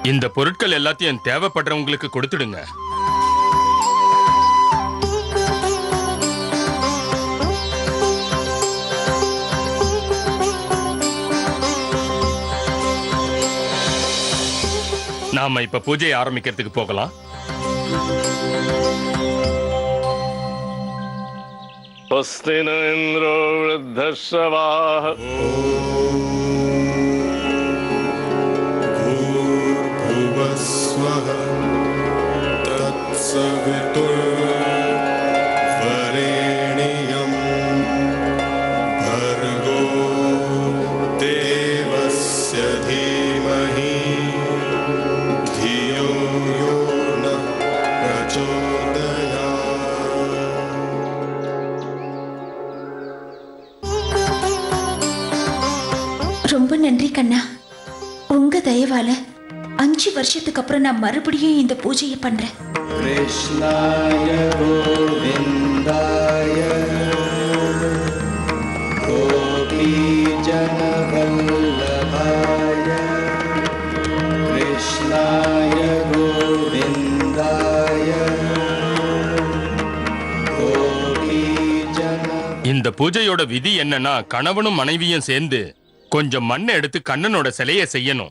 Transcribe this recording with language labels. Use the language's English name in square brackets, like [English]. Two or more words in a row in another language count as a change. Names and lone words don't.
[Tamil] பொருட்கள் எல்லாத்தையும் தேவைப்படுறவங்களுக்கு கொடுத்துடுங்க. நாம இப்ப பூஜையை ஆரம்பிக்கிறதுக்கு போகலாம். [Sanskrit] स्वस्ति न इन्द्रो वृद्धश्रवाः भूर्भुवस्वः तत्सवितुर्वरेण्यं भर्गो देवस्य धीमहि धियो यो नः प्रचोदयात्. [Tamil] ரொம்ப நன்றி கண்ணா. உங்க தயவால 5 வருஷத்துக்கு அப்புறம் நான் மறுபடியும் இந்த பூஜையை பண்றேன். [Sanskrit] कृष्णाय गोविन्दाय गोपीजनवल्लभाय कृष्णाय गोविन्दाय गोपीजन. [Tamil] இந்த பூஜையோட விதி என்னன்னா, கணவனும் மனைவியும் சேர்ந்து கொஞ்சம் மண்ணை எடுத்து கண்ணனோட சிலையை செய்யணும்.